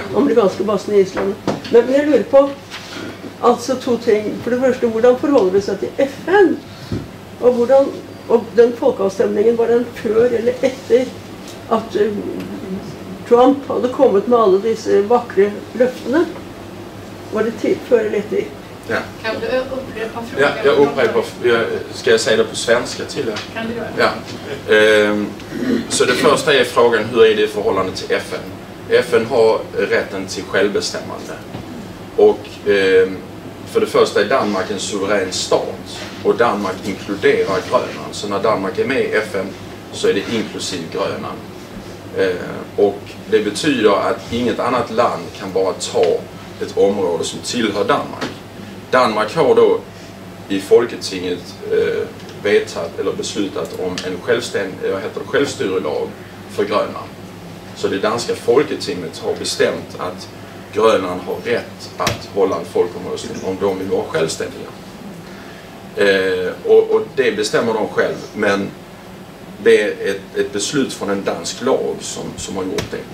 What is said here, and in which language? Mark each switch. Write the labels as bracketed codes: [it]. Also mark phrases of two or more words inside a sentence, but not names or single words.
[no] Amerikanske basen i Island. Men jeg lurer på, altså to ting. For det første, hvordan forholder det seg til FN? Og den folkeavstemningen, var den før eller etter at Trump hadde kommet med alle disse vakre løftene? Var det før eller etter? Ja. [sv] Kan du upprepa frågan? Ja, jag upprepar. Ska jag säga det på svenska till er? Kan du göra? Ja. Så det första är frågan, hur är det i förhållande till FN? FN har rätten till självbestämmande. Och för det första är Danmark en suverän stat. Och Danmark inkluderar Grönland. Så när Danmark är med i FN så är det inklusive Grönland. Och det betyder att inget annat land kan bara ta ett område som tillhör Danmark. Danmark har då i Folketinget vedtaget eller beslutat om en självstyrelag för Grönland. Så det danska Folketinget har bestämt att Grönland har rätt att hålla en folkomröstning om de vill vara självständiga. Och det bestämmer de själv, men det är ett beslut från en dansk lag som har gjort det.